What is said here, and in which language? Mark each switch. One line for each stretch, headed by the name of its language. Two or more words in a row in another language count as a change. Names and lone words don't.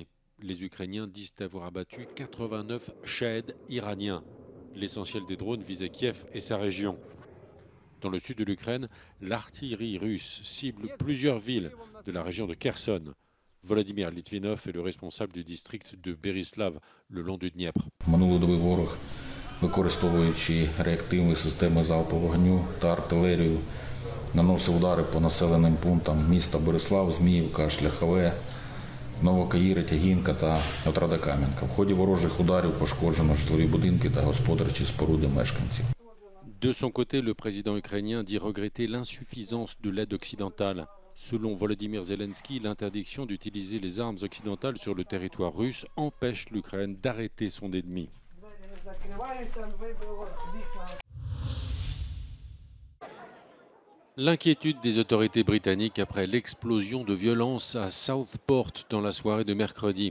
French: Les Ukrainiens disent avoir abattu 89 Shahed iraniens. L'essentiel des drones visait Kiev et sa région. Dans le sud de l'Ukraine, l'artillerie russe cible plusieurs villes de la région de Kherson. Volodymyr Litvinov est le responsable du district de Berislav, le long du Dniepr.
Ukrainian: Використовуючи реактивні системи залпового вогню та артилерію, наносив удари по населеним пунктам міста Борислав, Зміївка, Шляхове, Новокаїри, Тягінка та Отрада Кам'янка. В ході ворожих ударів пошкоджено житлові будинки та господарчі споруди мешканців.
French: De son côté, le président ukrainien dit regretter l'insuffisance de l'aide occidentale. Selon Volodymyr Zelensky, l'interdiction d'utiliser les armes occidentales sur le territoire russe empêche l'Ukraine d'arrêter son ennemi. L'inquiétude des autorités britanniques après l'explosion de violence à Southport dans la soirée de mercredi.